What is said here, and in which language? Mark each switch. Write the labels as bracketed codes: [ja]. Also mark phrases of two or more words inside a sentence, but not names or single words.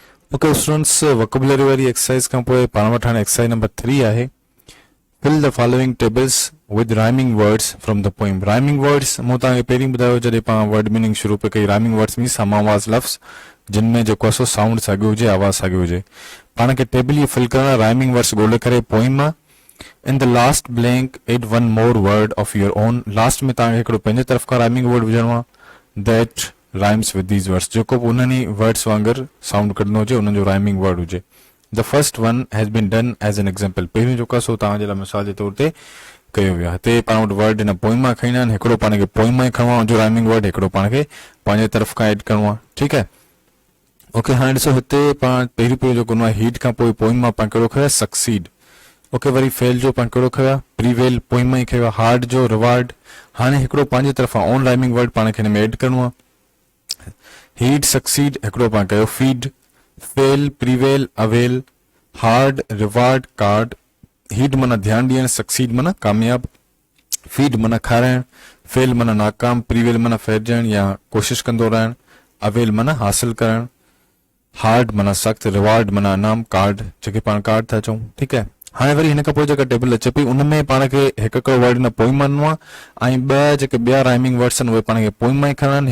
[en] Okay, students, vocabulary exercise [sd] का पोइ पाण वठण [en] exercise number 3 [sd] आहे. [en] Fill the following tables with rhyming words from the poem. Rhyming words [sd] मूं तव्हांखे पहिरीं ॿुधायो जॾहिं पाण [en] word meaning [sd] शुरू पे कई. [en] Rhyming words means [sd] समावाज़ लफ़्ज़ जिन में जेको आहे सो साउंड साॻियो हुजे, आवाज़ साॻियो हुजे. पाण खे टेबल इहो फिल करणु [en] rhyming words [sd] ॻोल्हे करे पोइम मां. [en] In the last blank add one more word of your own. [sd] Last में तव्हांखे हिकिड़ो पंहिंजे तरफ़ खां [en] rhyming word [sd] विझणो आहे [en] that rhymes with these words. [sd] जेको बि उन्हनि वर्ड्स वांगुरु साउंड कढंदो हुजे उन्हनि जो [en] rhyming word [sd] हुजे. [en] The first one has been done as an example. [sd] पहिरियों जेको आहे सो तव्हांजे लाइ मिसाल जे तौर ते कयो वियो आहे. हिते पाण वटि वर्ड हिन पोइम मां खणींदा आहिनि. हिकिड़ो पाण खे पोइम मां ई खणणो आहे जो [en] rhyming word, [sd] हिकिड़ो पाण खे पंहिंजे तरफ़ खां एड करिणो आहे. ठीकु आहे. ओके, हाणे ॾिसो हिते पाण पहिरियों जेको आहे हीट खां पोइ पोइम मां पाण कहिड़ो खयो आहे सक्सीड. ओके, वरी फेल जो पाण कहिड़ो खयो आहे प्रीवेल, पोइम मां ई खयो आहे. हार्ड जो रिवार्ड. हाणे हिकिड़ो पंहिंजे तरफ़ां [en] own rhyming word [sd] पाण खे हिन में एड करिणो आहे. [en] heed succeed [sd] हिकिड़ो पाण कयो फीड. [en] fail prevail avail. hard reward card. [sd] हीट माना ध्यान ॾियणु, सक्सीड माना कामयाब, फीड माना खाराइण, फेल माना नाकाम, प्रीवेल माना फेरजण या कोशिश कंदो रहण, अवेल माना हासिल करण, हार्ड माना सख्त, रिवार्ड माना इनाम, कार्ड जेके पाण कार्ड था चऊं. ठीकु आहे. हाणे वरी हिन खां पोइ जेका टेबल अचे पई उन में पाण खे हिकु हिकिड़ो वर्ड हिन पोइम मां ॾिनो आहे ऐं ॿ जेके ॿिया [en] rhyming words [sd] आहिनि उहे पाण खे पोइम मां ई खणणा आहिनि.